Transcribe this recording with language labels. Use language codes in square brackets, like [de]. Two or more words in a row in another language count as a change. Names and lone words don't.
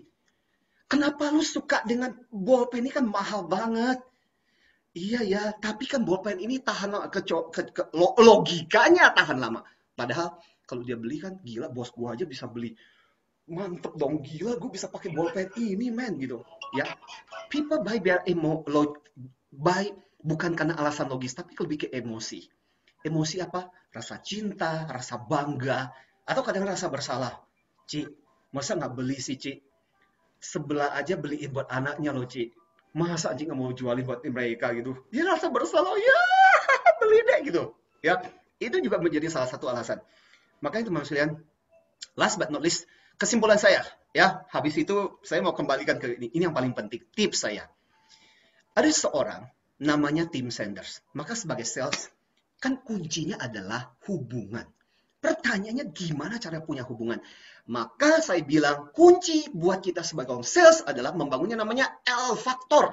[id] Kenapa lu suka dengan bolpen ini kan mahal banget? Iya ya, tapi kan bolpen ini tahan lama, logikanya tahan lama. Padahal kalau dia beli kan gila, bos gua aja bisa beli. Mantep dong, gila gue bisa pakai bolpen ini men gitu. Ya, [en] people buy buy [id] bukan karena alasan logis, tapi lebih ke emosi. Emosi apa? Rasa cinta, rasa bangga, atau kadang rasa bersalah. Ci, masa nggak beli sih Ci? Sebelah aja beliin buat anaknya loh Ci. Masa anjing nggak mau jualin buat mereka gitu. Dia rasa bersalah, ya beli deh gitu. Ya, itu juga menjadi salah satu alasan. Makanya teman-teman sekalian, [en] last but not least, [id] kesimpulan saya, ya, habis itu saya mau kembalikan ke ini yang paling penting, tips saya. Ada seorang namanya Tim Sanders. Maka sebagai sales, kan kuncinya adalah hubungan. Pertanyaannya gimana cara punya hubungan? Maka saya bilang kunci buat kita sebagai orang sales adalah membangunnya namanya L faktor.